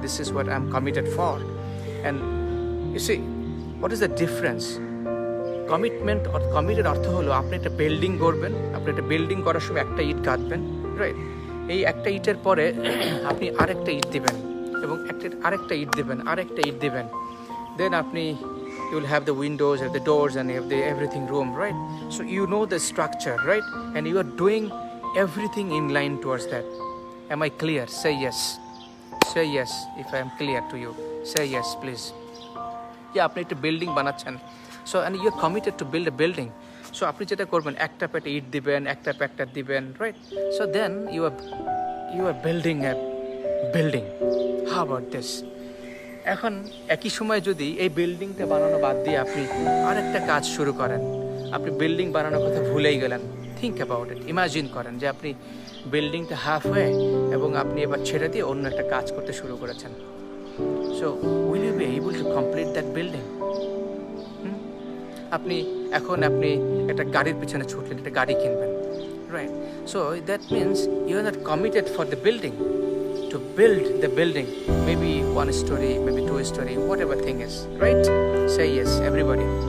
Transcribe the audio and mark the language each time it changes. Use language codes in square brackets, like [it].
[en] This is what I'm committed for. And you see, what is the difference? Commitment or committed [bn] অর্থ হলো আপনি একটা building করবেন, আপনি একটা বিল্ডিং করার সময় একটা ইট গাঁথবেন, রাইট? এই একটা ইটের পরে আপনি আরেকটা ইট দিবেন, এবং আরেকটা ইট দিবেন, then আপনি [en] you will have the windows and the doors and you have the everything room, right? So you know the structure, right? And you are doing everything in line towards that. Am I clear? Say yes. Say yes if I am clear to you. Say yes, please. Yeah, [bn] আপনি একটা building বানাচ্ছেন, [en] so and you are committed to build a building. [bn] So আপনি যেটা করবেন, একটা পেটে ইট দিবেন, একটা দিবেন, right? [en] So then you are building a building. How about this? [bn] এখন একই সময় যদি এই বিল্ডিংটা বানানো বাদ দিয়ে আপনি আরেকটা কাজ শুরু করেন, আপনি বিল্ডিং বানানোর কথা ভুলেই গেলেন, [en] think about it, [bn] ইমাজিন করেন যে আপনি বিল্ডিংটা হাফ হয়ে এবং আপনি এবার ছেড়ে দিয়ে অন্য একটা কাজ করতে শুরু করেছেন। [en] So will you be able to complete that building? [bn] আপনি একটা গাড়ির পিছনে ছুটলেন, একটা গাড়ি কিনবেন, right? [en] So that means you are not committed for the building, to build the building, maybe 1 story, maybe 2 story, whatever thing is, right? Say yes, everybody.